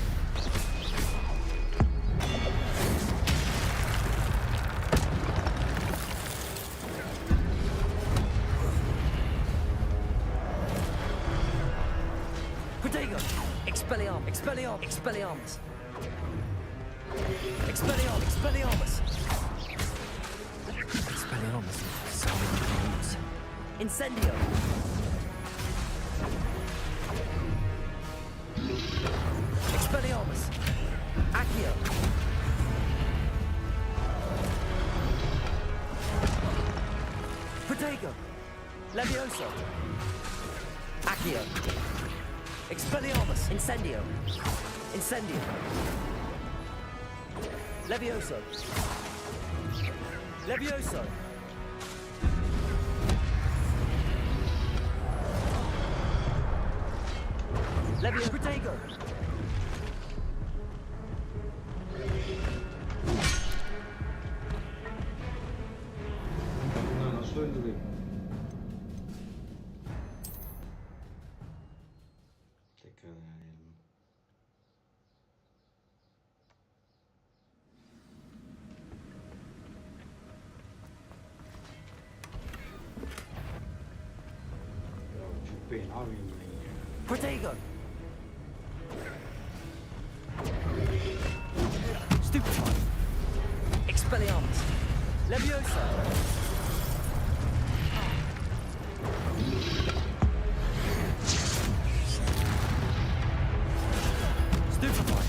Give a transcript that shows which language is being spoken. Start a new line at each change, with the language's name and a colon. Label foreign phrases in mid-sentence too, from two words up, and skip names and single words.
English: Protego! Expelliarmus! Expelliarmus! Expelliarmus! Expelliarmus! Expelliarmus! Expelliarmus! So many brutes. Incendio! Expelliarmus! Accio! Protego! Levioso! Accio! Expelliarmus! Incendio! Incendio! Levioso! Levioso! Levioso! Protego!
Turkish: Bunlar nasıl öldüreyim? Tekrar deneyelim. Ya çok beyin abiyim ben ya.
English: Protego! Stupefy! Expelliarmus! Levioso! Stupefy!